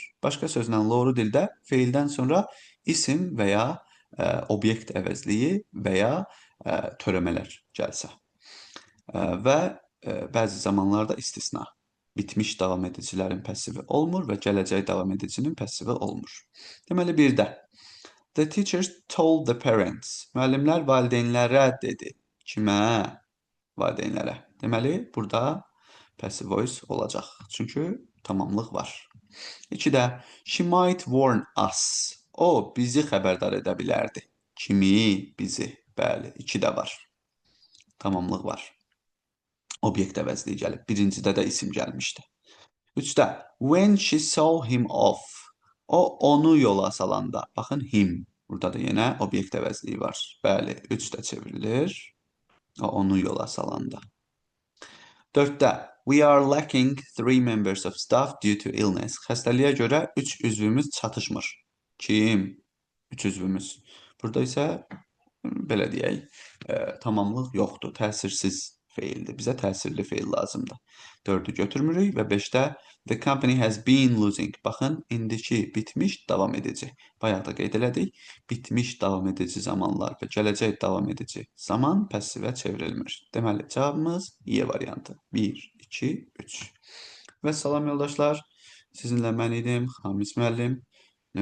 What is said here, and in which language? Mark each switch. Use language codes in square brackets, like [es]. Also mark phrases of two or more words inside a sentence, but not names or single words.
[az] Başqa sözlə, loru dildə feildən sonra isim və ya obyekt əvəzliyi və ya törəmələr gəlsə. Və bəzi zamanlarda istisna. Bitmiş davam edicilərin passivi olmur və gələcək davam edicinin passivi olmur. Deməli, 1-də [en] the teachers told the parents. [az] Müəllimlər valideynlərə dedi. Kimə? Valideynlərə. Deməli, burada [en] passive voice [az] olacaq. Çünki tamamlıq var. 2-də [en] she might warn us. [az] O, bizi xəbərdar edə bilərdi. Kimi? Bizi. Bəli, 2-də var. Tamamlıq var. Obyekt əvəzliyi gəlib. 1-cidə də isim gəlmişdi. [en] 3-də when she saw him off. [az] O, onu yola salanda. Baxın, him. Burada da yenə obyekt əvəzliyi var. Bəli, 3 də çevrilir. O, onu yola salanda. [en] 4-də we are lacking 3 members of staff due to illness. [az] Xəstəliyə görə 3 üzvümüz çatışmır. Kim? 3 üzvümüz. Burada isə belə deyək, tamamlıq yoxdur, təsirsiz feildir. Bizə təsirli feil lazımdır. 4-ü götürmürük və 5-də [en] the company has been losing. [az] Baxın, indiki bitmiş davam edici. Bayaq da qeyd elədik. Bitmiş davam edici zamanlar və gələcək davam edici zaman passivə çevrilmir. Deməli, cavabımız Y variantı. 1, 2, 3. Və salam yoldaşlar, sizinlə mən idim, Xamis müəllim.